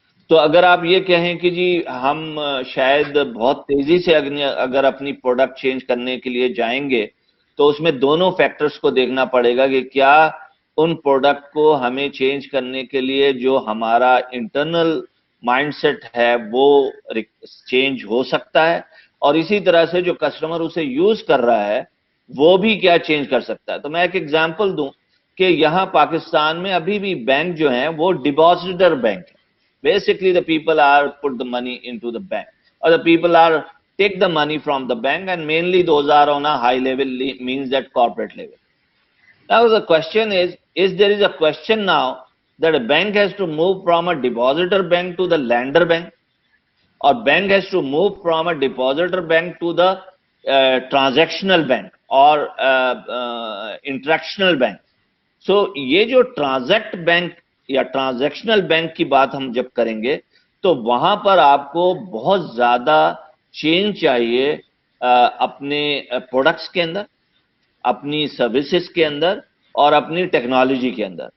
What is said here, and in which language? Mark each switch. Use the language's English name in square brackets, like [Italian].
[Hindi] तो अगर आप ये कहें कि जी हम शायद बहुत तेजी से अगर अपनी प्रोडक्ट चेंज करने के लिए जाएंगे तो उसमें दोनों फैक्टर्स को देखना पड़ेगा कि क्या उन प्रोडक्ट को हमें चेंज करने के लिए जो हमारा इंटरनल माइंडसेट है वो चेंज हो सकता है, और इसी तरह से जो कस्टमर उसे यूज कर रहा है वो भी क्या चेंज कर सकता है। तो मैं एक एग्जांपल दूं कि यहाँ पाकिस्तान में अभी भी बैंक जो है वो डिपॉजिटर बैंक है। [English] Basically, the people are put the money into the bank, or the people are take the money from the bank, and mainly those are on a high level, means that corporate level. Now the question is there is a question now that a bank has to move from a depositor bank to the lender bank, और bank has to move from a depositor bank to the transactional bank और interactional bank. [Hindi] सो ये जो transact bank या transactional bank की बात हम जब करेंगे तो वहां पर आपको बहुत ज्यादा चेंज चाहिए अपने प्रोडक्ट्स के अंदर, अपनी सर्विसेज के अंदर और अपनी टेक्नोलॉजी के अंदर।